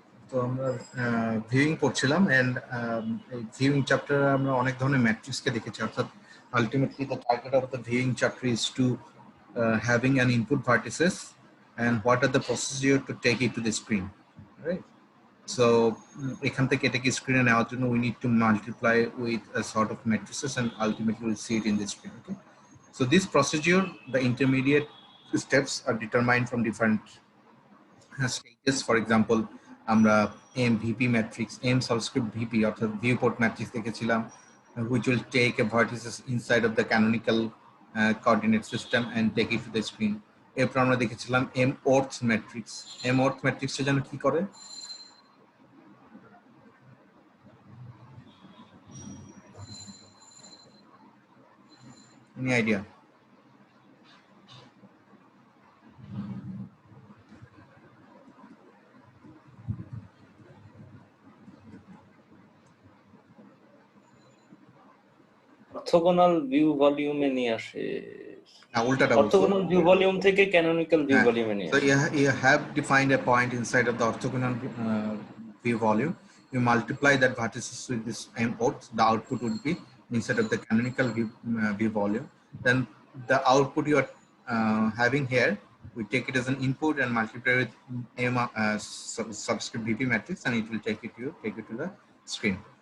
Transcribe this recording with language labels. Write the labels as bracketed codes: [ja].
[bn] তো আমরা ভিউইং পড়ছিলাম এন্ড এই ভিউইং চ্যাপ্টারে আমরা অনেক ধরনের ম্যাট্রিক্সকে দেখেছি অর্থাৎ [en] Ultimately the target of the viewing chapter is to having an input vertices and what are the procedure to take it to the screen, right? So [bn] এখান থেকে এটাকে স্ক্রিনে নেওয়ার জন্য [en] we need to multiply with a sort of matrices and ultimately we'll see it in the screen. Okay, so this procedure, the intermediate steps are determined from different stages. For example, আমরা MVP matrix, M subscript VP অর্থাৎ viewport matrix দেখেছিলাম, which will take a vertices inside of the canonical coordinate system and take it to the screen. [bn] এরপর আমরা দেখেছিলাম M orth matrix. M orth matrix এ যেন কি করে? [en] Any idea? [bn] Orthogonal view ভলিউমে নিয়ে আসে উল্টাটা অর্থোগোনাল ভিউ ভলিউম থেকে ক্যানোনিক্যাল ভিউ ভলিউমে নিয়ে আসে। [en] So you have defined a point inside of the orthogonal view volume. You multiply that vertices with this M orth. The output would be inside of the canonical view volume. Then the output you are having here, we take it as an input and multiply with M subscript VP matrix, and it will take it to the screen.